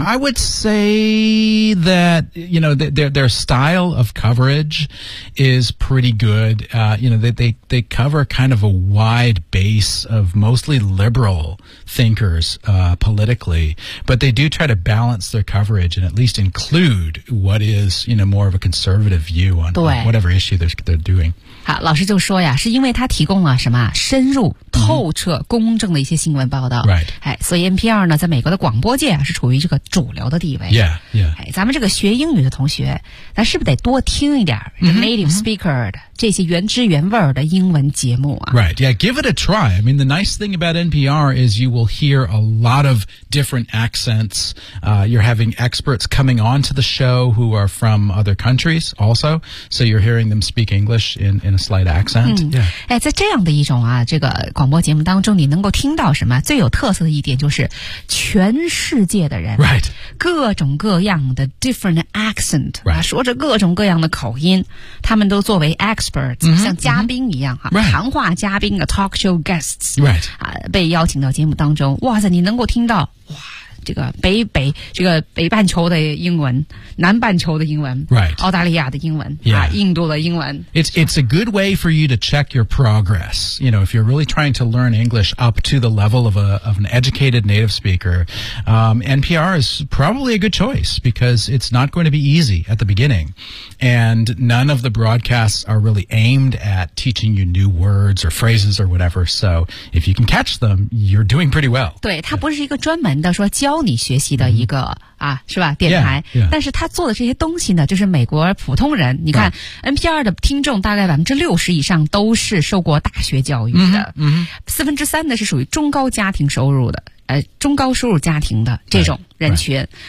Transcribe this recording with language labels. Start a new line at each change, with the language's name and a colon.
English: I would say that, you know, their style of coverage is pretty good.、you know, they cover kind of a wide base of mostly liberal thinkers、politically, but they do try to balance their coverage and at least include what is, you know, more of a conservative view on、whatever issue they're doing.
Chinese: 好，老师就说呀，是因为他提供了什么深入、透彻、公正的一些新闻报道。
English: Right.
Chinese: 哎，所以 NPR 呢，在美国的广播界啊，是处于这个主流的地位。
English: Yeah, yeah.
Chinese: 哎，咱们这个学英语的同学，咱是不是得多听一点 native speaker 的、这些原汁原味的英文节目啊
English: ？Right. Yeah. Give it a try. I mean, the nice thing about NPR is you will hear a lot of different accents. You're having experts coming on to the show who are from other countries also. So you're hearing them speak English in a slight accent.、Yeah.
Chinese: 哎，在这样的一种啊，这个广播节目当中，你能够听到什么最有特色的一点就是全世界的人
English: ，Right.
Chinese: 各种各样的 different accent，
English: Right.
Chinese: 说着各种各样的口音，他们都作为 experts、 mm-hmm, 像嘉宾一样哈、啊
English: right.
Chinese: 谈话嘉宾的 talk show guests、
English: right.
Chinese: 啊、被邀请到节目当中哇塞你能够听到哇这个北半球的英文南半球的英文、
English: right.
Chinese: 澳大利亚的英文、
English: yeah.
Chinese: 啊、印度的英文
English: It's a good way for you to check your progress you know if you're really trying to learn English up to the level of an educated native speaker、NPR is probably a good choice because it's not going to be easy at the beginning and none of the broadcasts are really aimed at teaching you new words or phrases or whatever so if you can catch them you're doing pretty well
Chinese: 对它不是一个专门的说教你学习的一个、啊、是吧电台
English: yeah, yeah.
Chinese: 但是他做的这些东西呢就是美国普通人你看、
English: right.
Chinese: NPR 的听众大概60%以上都是受过大学教育的、 mm-hmm, mm-hmm. 3/4呢是属于中高家庭收入的中高收入家庭的这种人群